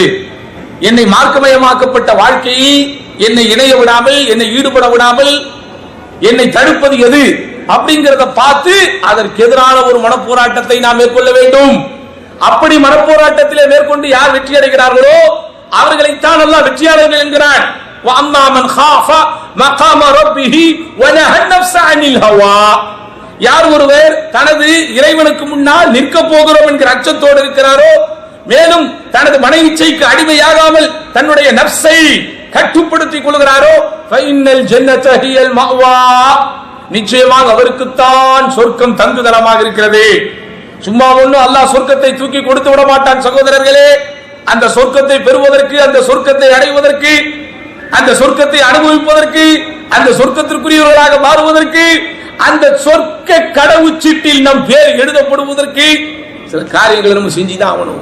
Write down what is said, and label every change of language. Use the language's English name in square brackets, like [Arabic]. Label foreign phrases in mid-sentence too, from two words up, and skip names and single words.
[Tamil] என்னை மார்க்கமயமாக்கப்பட்ட வாழ்க்கையை என்னை இணைய விடாமல், என்னை ஈடுபட விடாமல் என்னை தடுப்பது எது அப்படிங்கிறத பார்த்து அதற்கு எதிரான ஒரு மனப்போராட்டத்தை நாம் மேற்கொள்ள வேண்டும். அப்படி மனப்போராட்டத்திலே மேற்கொண்டு யார் வெற்றி அடைகிறார்களோ அவர்களைத்தான் அல்லாஹ் வெற்றியாளர்கள் என்கிறான். [Arabic] وَأَمَّا مَنْ خَافَ مَقَامَ رَبِّهِ وَنَهَى النَّفْسَ عَنِ الْهَوَى. [Tamil] யார் ஒருவர் தனது இறைவனுக்கு முன்னால் நிற்க போகிறோம் என்கிற அச்சத்தோடு இருக்கிறாரோ, மேலும் தனது மன இச்சைக்கு அடிமையாகாமல் தன்னுடைய நஃப்ஸை கட்டுப்படுத்திக் கொள்கிறாரோ, [Arabic] فَإِنَّ الْجَنَّةَ هِيَ الْمَأْوَى. [Tamil] நிச்சயமாக அவருக்குத்தான் சொர்க்கம் தங்குதலமாக இருக்கிறது. சும்மா ஒன்னும் அல்லாஹ் சொர்க்கத்தை தூக்கி கொடுத்து விட மாட்டான் சகோதரர்களே. அந்த சொர்க்கத்தை பெறுவதற்கு, அந்த சொர்க்கத்தை அடைவதற்கு, அந்த சொர்க்கத்தை அனுபவிப்பதற்கு, அந்த சொர்க்கத்திற்குரியவர்களாக மாறுவதற்கு, அந்த சொர்க்க கடவுச்சீட்டில் நம் பேர் எழுதப்படுவதற்கு சில காரியங்களை நம்ம செஞ்சுதான் ஆகணும்.